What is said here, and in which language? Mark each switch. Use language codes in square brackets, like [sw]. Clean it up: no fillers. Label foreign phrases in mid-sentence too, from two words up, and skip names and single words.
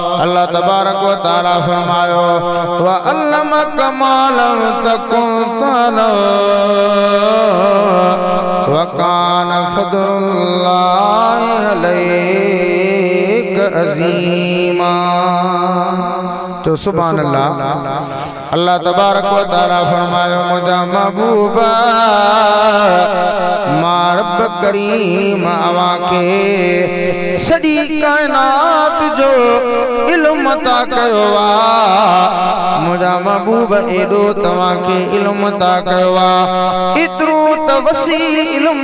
[ar] الله تبارك وتعالى فرمايو وعلمك ما لم تكن تعلم وكان فضل الله عليك عظيما. [sd] तो [ar] سبحان الله. الله تبارك وتعالى [sd] फरमायो मुझा महबूबा मां रब करीम अवां के सॼी कायनात जो इल्म अता कयो आ। मुझा महबूब एॾो तव्हां खे इल्म अता कयो आ, एतिरो त वसी इल्म